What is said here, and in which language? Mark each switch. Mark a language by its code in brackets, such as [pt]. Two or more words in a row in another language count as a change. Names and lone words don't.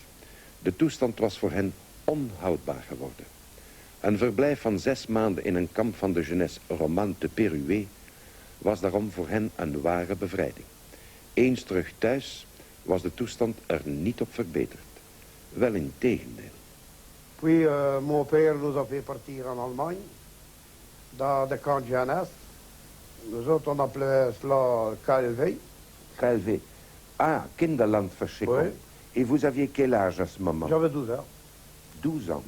[nl] De toestand was voor hen onhoudbaar geworden. Een verblijf van 6 maanden in een kamp van de jeunesse romane te Pérouet was daarom voor hen een ware bevrijding. Eens terug thuis was de toestand er niet op verbeterd. Wel in tegendeel. [fr] Puis mon père nous a fait partir en Allemagne, dans de camp de jeunesse. Nous autres, on appelait cela KLV. KLV. Ah, Kinderlandverschickung. Oui. Et vous aviez quel âge à ce moment? J'avais 12 ans. 12 ans.